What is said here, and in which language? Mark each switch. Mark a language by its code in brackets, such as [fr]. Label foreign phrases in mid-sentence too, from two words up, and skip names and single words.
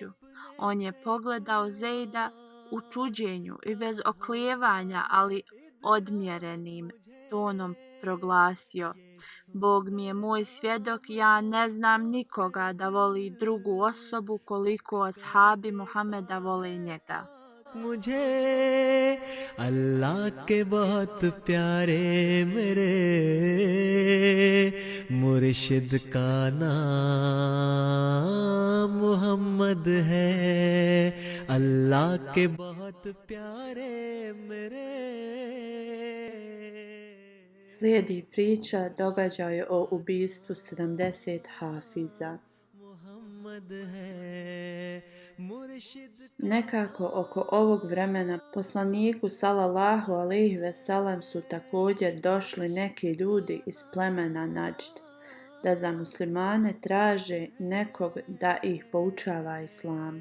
[bs] On je pogledao Zeida u čuđenju i bez oklijevanja, ali odmjerenim tonom proglasio: "Bog mi je moj svjedok, ja ne znam nikoga da voli drugu osobu koliko ashabi Muhameda vole njega." [hi] मुझे अल्लाह के बहुत प्यारे मेरे मुर्शिद का नाम मोहम्मद है। अल्लाह के बहुत प्यारे मेरे. [bs] Slijedi priča događaj o ubistvu 70 hafiza. Nekako oko ovog vremena poslaniku [ar] صلى الله عليه وسلم [bs] su također došli neki ljudi iz plemena Nađd, da za muslimane traže nekog da ih poučava islamu.